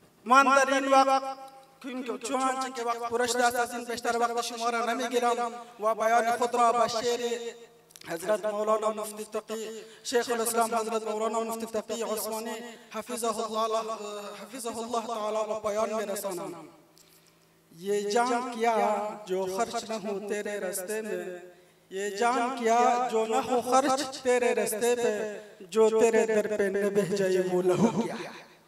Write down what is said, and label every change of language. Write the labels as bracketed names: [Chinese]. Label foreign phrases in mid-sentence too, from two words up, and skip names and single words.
[Persian] من در این وقت چونانچه که وقت پرش دست از این بیشتر وقت شما را نمیگیرم و بیان خود را به شعر حضرت مولانا مفتی تقی شیخ الاسلام حضرت مولانا مفتی تقی عثمانی حفظه الله تعالی و پایان میرسانم. [Urdu] یہ جاں کیا جو خرچ نہ ہو تیرے راستے میں، یہ جاں کیا جو نہ ہو خرچ تیرے راستے پے، جو تیرے در پے نہ بہہ جائے وہ لہو کیا.